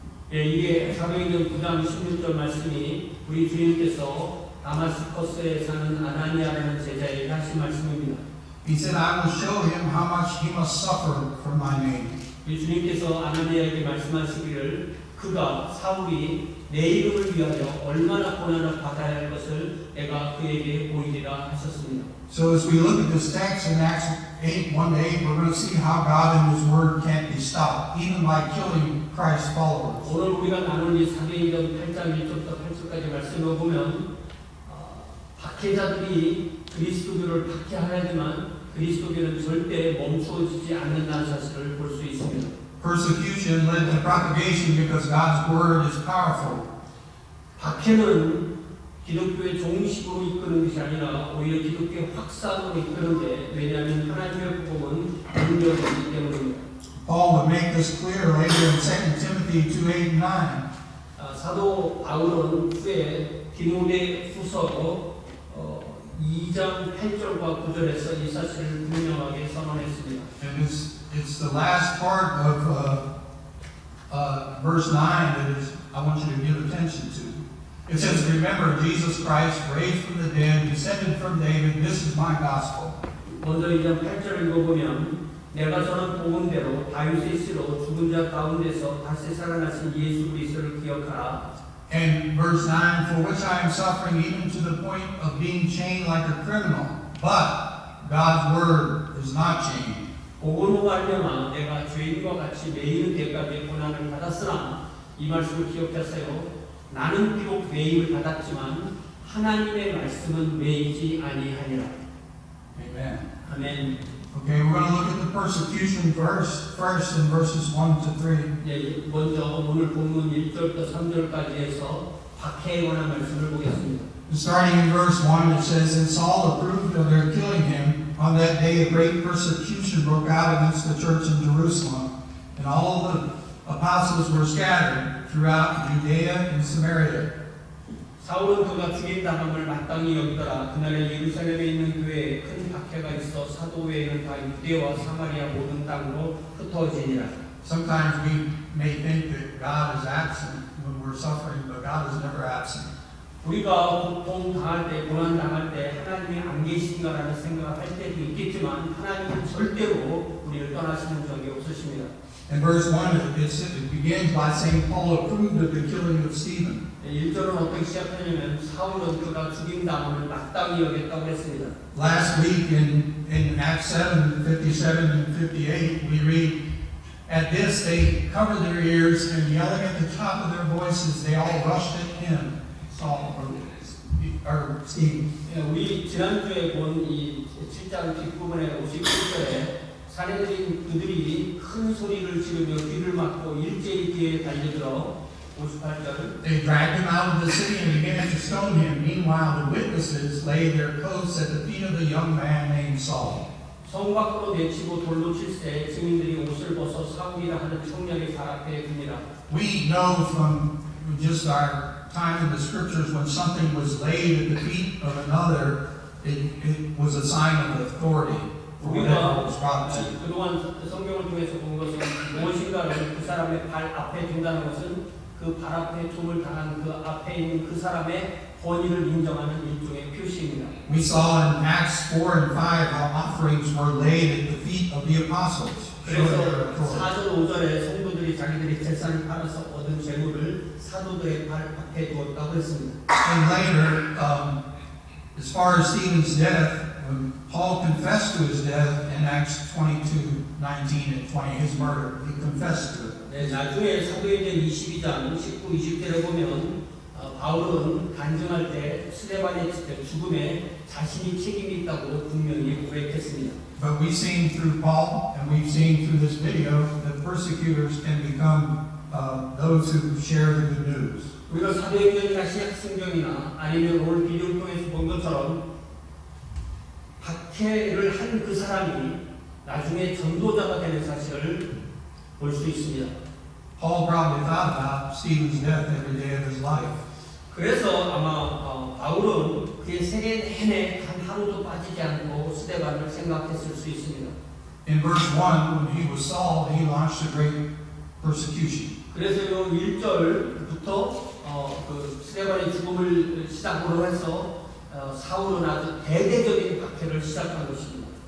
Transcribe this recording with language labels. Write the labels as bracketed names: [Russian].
[Korean] 이게 사도행전 9장 16절 말씀이 우리 주님께서 다마스커스에 사는 아나니아라는 제자에게 하신 말씀입니다. [English] He said, I will show him how much he must suffer for my name. [Korean] 우리 주님께서 아나니아에게 말씀하시기를 그가 사울이 내 이름을 위하여 얼마나 고난을 받아야 할 것을 내가 그에게 보이리라 하셨습니다. [English] So as we look at this text in Acts 8:1-8, we're going to see how God and His Word can't be stopped, even by killing Christ's followers. [Korean] 오늘 우리가 나눈 이 사도행전 8장 1절부터 8절까지 말씀을 보면 박해자들이 그리스도교를 박해하지만 그리스도교는 절대 멈추어지지 않는다는 사실을 볼 수 있습니다. [English] Persecution led to propagation because God's word is powerful. [Korean] 박해는 기독교의 종식으로 이끄는 것이 아니라 오히려 기독교의 확산으로 이끄는데 왜냐하면 하나님의 복음은 능력이기 때문입니다. [English] Paul would make this clear later in 2 Timothy 2:8-9. [Korean] 사도 바울은 후에 디모데후서 2장 8절과 9절에서 이 사실을 분명하게 선언했습니다. [English] And it's the last part of verse 9 that is I want you to give attention to. It says, "Remember Jesus Christ, raised from the dead, descended from David. This is my gospel." [Korean] 먼저 2장 8절을 읽어보면 내가 전한 복음대로 다윗의 씨로 죽은 자 가운데서 다시 살아나신 예수 그리스도를 기억하라. [English] And verse 9, "For which I am suffering even to the point of being chained like a criminal. But God's word is not chained." [Korean] 복음으로 말미암아 내가 죄인과 같이 매이는 데까지 고난을 받았으나 이 말씀을 기억하세요. 나는 비록 매임을 받았지만 하나님의 말씀은 매이지 아니하니라. [English] Amen. [Korean] 아멘. [English] Okay, we're going to look at the persecution first in verses 1 to 3. [Korean] 네, 먼저 오늘 본문 1절부터 3절까지 해서 박해에 관한 말씀을 보겠습니다. [English] Starting in verse 1, it says, "And Saul approved of their killing him. On that day a great persecution broke out against the church in Jerusalem, and all the apostles were scattered throughout Judea and Samaria." [Korean] 사울은 그가 죽임당함을 마땅히 여기더라. 그날에 예루살렘에 있는 교회에 큰 박해가 있어 사도 외에는 다 유대와 사마리아 모든 땅으로 흩어지니라. [English] Sometimes we may think that God is absent when we're suffering, but God is never absent. [Korean] 우리가 고통 당할 때, 고난 당할 때 하나님이 안 계신가라는 생각을 할 때도 있겠지만 하나님은 절대로 우리를 떠나시는 적이 없으십니다. [English] In verse 1, it begins by saying Paul approved of the killing of Stephen. [Korean] 1절은 어떻게 시작하냐면 사울은 그가 죽임당함을 마땅히 여겼다고 했습니다. [English] Last week in Acts 7, 57 and 58, we read, "At this they covered their ears and yelling at the top of their voices, they all rushed at him." Saul or Stephen. [Korean] 우리 지난주에 본 이 7장 뒷부분에 57절에 사내들인 그들이 큰 소리를 지르며 귀를 막고 일제히 뒤에 달려들어 58절 [English] They dragged him out of the city and began to stone him. Meanwhile, the witnesses laid their coats at the feet of the young man named Saul. [Korean] 성 밖으로 내치고 돌로 칠세 증인들이 옷을 벗어 사울이라 하는 청년의 발 앞에 듭니다. [English] We know from just our time in the scriptures when something was laid at the feet of another, it was a sign of authority for whatever was brought to. [Korean] 그동안 성경을 통해서 본 것은 무엇인가를 그 사람의 발 앞에 둔다는 것은 그 발 앞에 둠을 당한 그 앞에 있는 그 사람의 권위를 인정하는 일종의 표시입니다. [English] We saw in Acts 4 and 5 how offerings were laid at the feet of the apostles. [Korean] 그래서 4절 5절에 성도들이 자기들이 재산을 팔아서 얻은 재물을 사도들의 발 앞에 두었다고 했습니다. [English] And later, as far as Stephen's death, when Paul confessed to his death in Acts 22, 19 and 20, his murder, he confessed to it. [Korean] 네, 나중에 사도행전 22장 19, 20절에 보면 바울은 간증할 때 스데반의 죽음에 자신이 책임이 있다고 분명히 고백했습니다. [English] But we've seen through Paul, and we've seen through this video, that persecutors can become those who share the good news. [Korean] 우리가 사도행전이나 신약성경이나 아니면 오늘 비디오를 통해서 본 것처럼 박해를 한 그 사람이 나중에 전도자가 되는 사실을 볼 수 있습니다. [English] Paul probably thought about Stephen's death every day of his life. [Korean] 그래서 아마 바울은 그의 세계 내내 단 하루도 빠지지 않고 스데반을 생각했을 수 있습니다. [English] In verse 1, when he was Saul, he launched a great persecution. [Korean] 그래서 이 1절부터 그 스데반의 죽음을 시작으로 해서 사울은 아주 대대적인 박해를 시작한 것입니다.